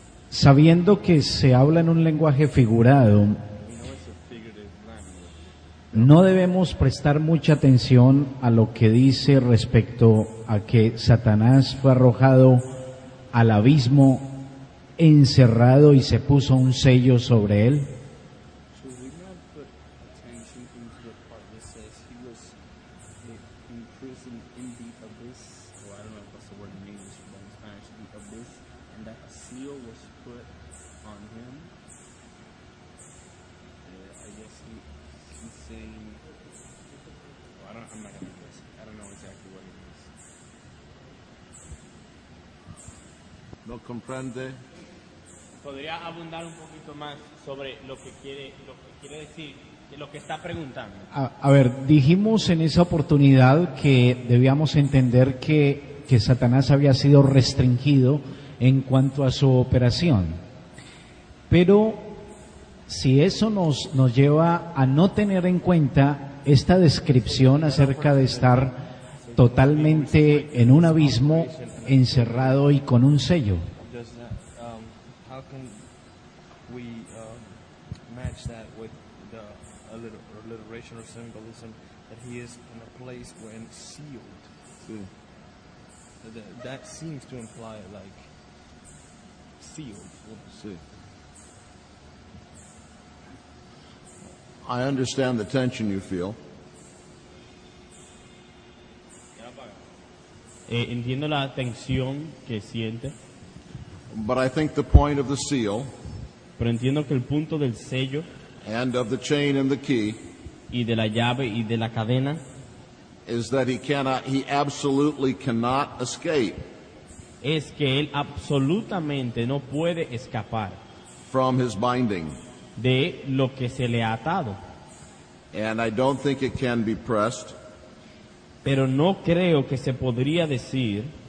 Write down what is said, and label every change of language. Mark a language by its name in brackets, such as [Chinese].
[Spanish] sabiendo que se habla en un lenguaje figurado, no debemos prestar mucha atención a lo que dice respecto a que Satanás fue arrojado al abismo, encerrado y se puso un sello sobre él. [English] So we not put attention into the part that says he was imprisoned in the abyss, or I don't know if that's the word in English, but in Spanish, the abyss, and that a seal was put on him. I guess he's saying, well, I'm not gonna guess. I don't know exactly what it is. [Spanish] No comprende. ¿Podría abundar un poquito más sobre lo que quiere decir, lo que está preguntando? A ver, dijimos en esa oportunidad que debíamos entender que Satanás había sido restringido en cuanto a su operación. Pero si eso nos lleva a no tener en cuenta esta descripción acerca de estar totalmente en un abismo, encerrado y con un sello. [English] Does that, how can we match that with a little alliteration or symbolism that he is in a place when sealed. [Spanish] Sí. [English] That seems to imply like sealed. [Spanish] Sí. [English] I understand the tension you feel. [Spanish] Entiendo la tensión que siente, [English] But I think the point of the seal [Spanish] pero entiendo que el punto del sello [English] and of the chain and the key [Spanish] y de la llave y de la cadena [English] is that he absolutely cannot escape [Spanish] es que él absolutamente no puede escapar [English] from his binding. [Spanish] de lo que se le ha atado. [English] And I don't think it can be pressed [Spanish] Pero no creo que se podría decir